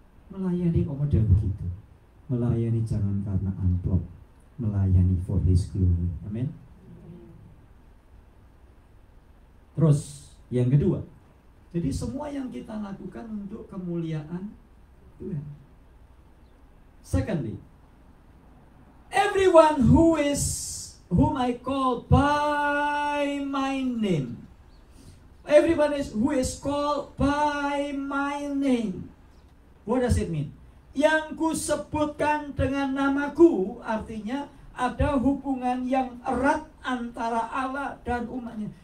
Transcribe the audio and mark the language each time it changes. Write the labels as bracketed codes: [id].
[id] Melayani kok model begitu. Melayani jangan karena amplop, melayani [en] for His glory. [id] Amin. Terus yang kedua, jadi semua yang kita lakukan untuk kemuliaan Tuhan. [en] Secondly, everyone whom I call by my name. Everyone who is called by my name. What does it mean? [id] Yang kusebutkan dengan namaku, artinya ada hubungan yang erat antara Allah dan umatnya.